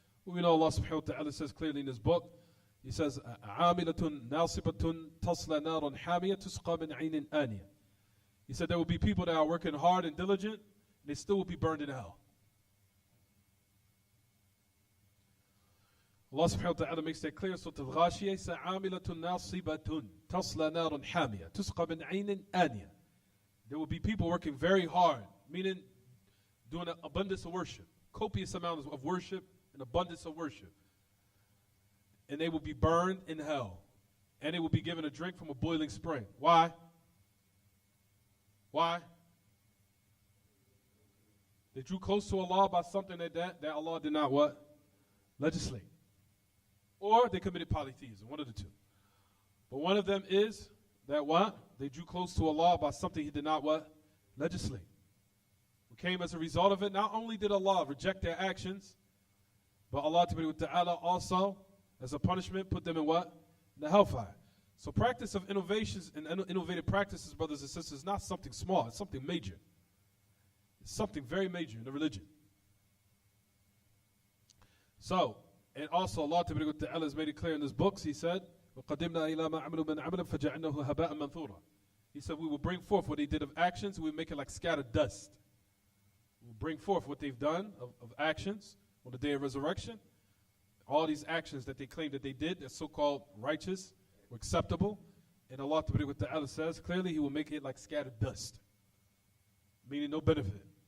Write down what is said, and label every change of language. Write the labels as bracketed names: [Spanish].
[English] We know Allah subhanahu wa ta'ala says clearly in His book, He says, [Arabic] عَامِلَةٌ نَاصِبَةٌ تَصْلَى نَارٌ حَامِيَةٌ تُسْقَى مِنْ عَيْنٍ آنِيَةٍ. [English] He said there will be people that are working hard and diligent, and they still will be burned in hell. Allah subhanahu wa ta'ala makes that clear. So Al-Ghashiyah says, [Arabic] عَامِلَةٌ نَاصِبَةٌ تَصْلَى نَارٌ حَامِيَةٌ تُسْقَى مِنْ عَيْنٍ آنِيَةٍ. [English] There will be people working very hard, meaning doing an abundance of worship, copious amounts of worship, an abundance of worship. And they will be burned in hell. And they will be given a drink from a boiling spring. Why? Why? They drew close to Allah by something that Allah did not what? Legislate. Or they committed polytheism, one of the two. But one of them is that what? They drew close to Allah by something He did not what? Legislate. What came as a result of it, not only did Allah reject their actions, but Allah Ta'ala also, as a punishment, put them in what? In the hellfire. So practice of innovations and innovative practices, brothers and sisters, is not something small. It's something major. It's something very major in the religion. So, and also Allah Ta'ala has made it clear in His books. He said, [Arabic] وَقَدِمْنَا إِلَى مَا عَمِلُوا مِنْ عَمَلٍ فَجَعَلْنَاهُ هَبَاءً مَنْثُورًا. [English] He said, we will bring forth what they did of actions, and we will make it like scattered dust. We will bring forth what they've done of actions on the day of resurrection. All these actions that they claim that they did, they're so-called righteous or acceptable. And Allah Ta'ala says, clearly He will make it like scattered dust. Meaning no benefit.